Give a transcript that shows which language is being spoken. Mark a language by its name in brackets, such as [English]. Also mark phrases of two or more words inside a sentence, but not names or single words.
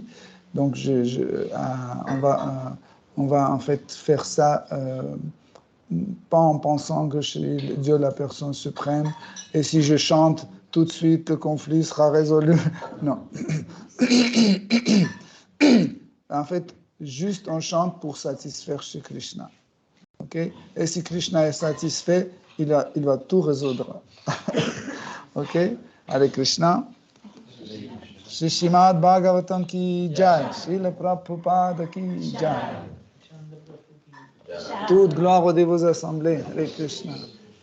[French] Donc, on va en fait faire ça pas en pensant que je suis Dieu la personne suprême et si je chante tout de suite le conflit sera résolu. Non. En fait, juste on chante pour satisfaire Shri Krishna. Okay? Et si Krishna est satisfait, il va tout résoudre. Ok? Hare Krishna. [Hindi] श्री श्रीमद् भागवतम् की जय. श्रील प्रभुपाद की जय. [French] Toute gloire aux dévots assemblés. Hare Krishna.